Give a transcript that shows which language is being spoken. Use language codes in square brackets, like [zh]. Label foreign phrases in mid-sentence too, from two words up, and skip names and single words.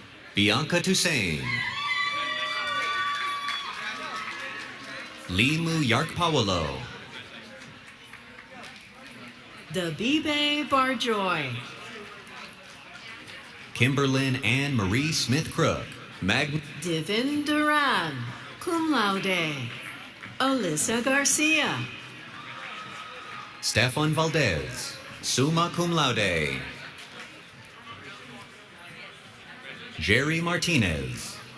[en] Bianca Toussaint. Limu Yarkpawalo. Dabibe Barjoy. Kimberlyn Ann Marie Smith Crook. Divin Duran, [la] cum laude. [en] Alyssa Garcia. Stefan Valdez. [la] Summa cum laude. [en] Jerry Martinez.